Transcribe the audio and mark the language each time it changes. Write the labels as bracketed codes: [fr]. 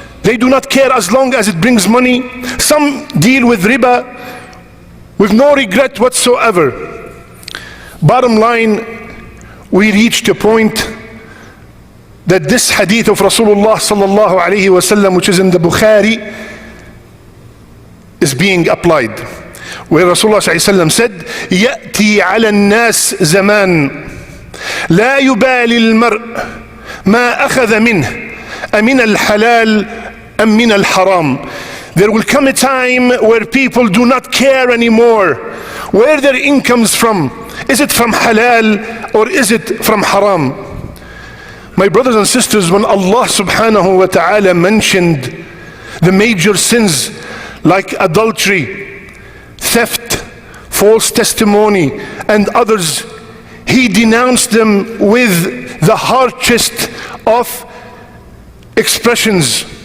[en] They do not care as long as it brings money. Some deal with riba with no regret whatsoever. Bottom line, we reached a point that this hadith of Rasulullah sallallahu alaihi wasallam, which is in the Bukhari, is being applied. Where Rasulullah sallallahu alaihi wasallam said, [ar] يأتي على الناس زمان لا يبالي المرء ما أخذ منه أمن الحلال أم من الحرام. [en] There will come a time where people do not care anymore where their income's from. Is it from halal or is it from haram? My brothers and sisters, when Allah subhanahu wa ta'ala mentioned the major sins like adultery, theft, false testimony, and others, He denounced them with the harshest of expressions.